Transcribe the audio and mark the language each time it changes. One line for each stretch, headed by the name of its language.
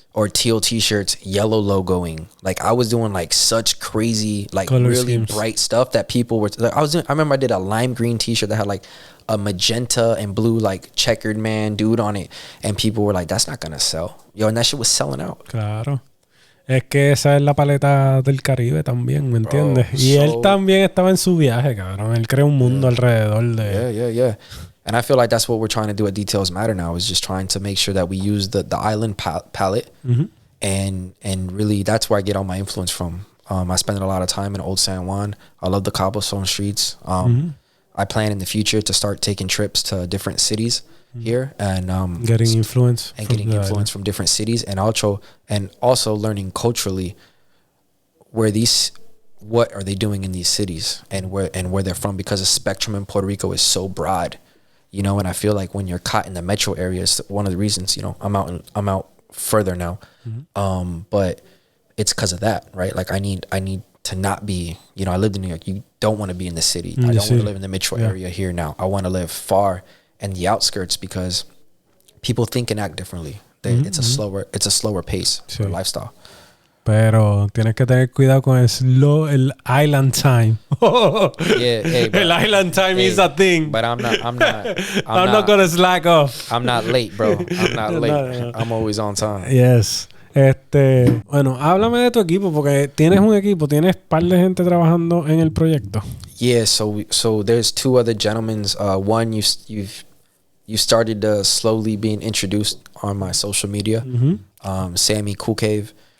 English: Or teal t-shirts, yellow logoing. Like I was doing like such crazy, like color really schemes. Bright stuff that people were like, I remember I did a lime green t-shirt that had like a magenta and blue like checkered man dude on it, and people were like, that's not gonna sell. Yo, and that shit was selling out.
Spanish: Claro. Es que esa es la paleta del Caribe también, ¿me entiendes? Y él también estaba en su viaje, cabrón. Él creó un mundo alrededor de...
English: Yeah. And I feel like that's what we're trying to do at Details Matter now, is just trying to make sure that we use the island palette. And really that's where I get all my influence from. I spend a lot of time in Old San Juan. I love the cobblestone streets. I plan in the future to start taking trips to different cities here and getting influence from different cities, and also learning culturally what are they doing in these cities and where they're from, because the spectrum in Puerto Rico is so broad, you know. And I feel like when you're caught in the metro areas, one of the reasons, you know, I'm out further now, but it's because of that, right? Like I need to not be, you know, I lived in New York. You don't want to be in the city. I don't want to live in the metro area here now. I want to live far in the outskirts, because people think and act differently. It's a slower pace for lifestyle.
Spanish: Pero tienes que tener cuidado con el island time.
English: El island time is a thing. But I'm not gonna slack off. I'm not late, bro. I'm not late. I'm always on time. Yes.
Spanish: Bueno, háblame de tu equipo, porque tienes un equipo, tienes par de gente trabajando en el proyecto.
English: Yeah, so there's two other gentlemen. One you started slowly being introduced on my social media. Sammy Cool Cave.